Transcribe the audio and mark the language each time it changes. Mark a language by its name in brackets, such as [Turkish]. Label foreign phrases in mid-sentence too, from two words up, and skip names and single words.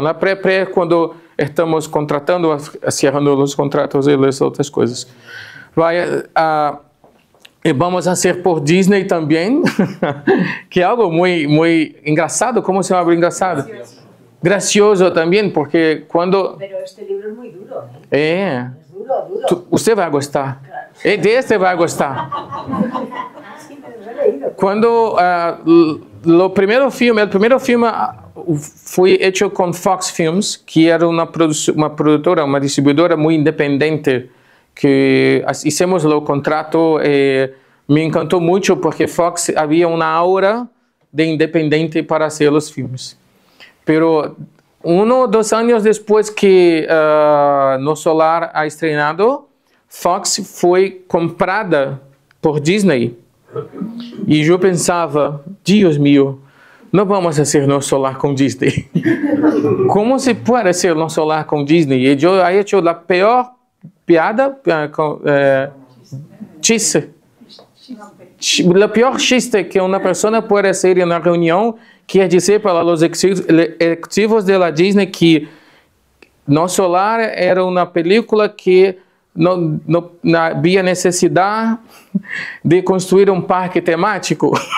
[Portuguese] A pré é quando estamos contratando, cerrando os contratos e as outras coisas. E vamos fazer por Disney também, que é algo muito engraçado. Como se chama engraçado? Gracioso também, porque quando... [Spanish] Pero este libro es muy duro, ¿eh? [Portuguese] É. [Spanish] Es duro. [Portuguese] Você vai gostar. [Spanish] Claro. [Portuguese] Deste vai gostar. [Spanish] Sí, me lo he leído. [Portuguese] Quando o primeiro filme foi feito com Fox Films, que era uma produtora, uma distribuidora muito independente, que fizemos o contrato e me encantou muito, porque Fox havia uma aura de independente para fazer os filmes. Pero 1 ou 2 anos depois que Nosso Lar [Spanish] ha estrenado, [Portuguese] Fox foi comprada por Disney. E eu pensava, Deus meu, não vamos fazer Nosso Lar com Disney. Como se pode ser Nosso Lar com Disney? E eu [Spanish] he hecho [Portuguese] a pior piada, chiste. O pior chiste que uma pessoa pode fazer na reunião, quer dizer para os executivos da Disney que Nosso Lar era uma película que não havia necessidade de construir um parque temático.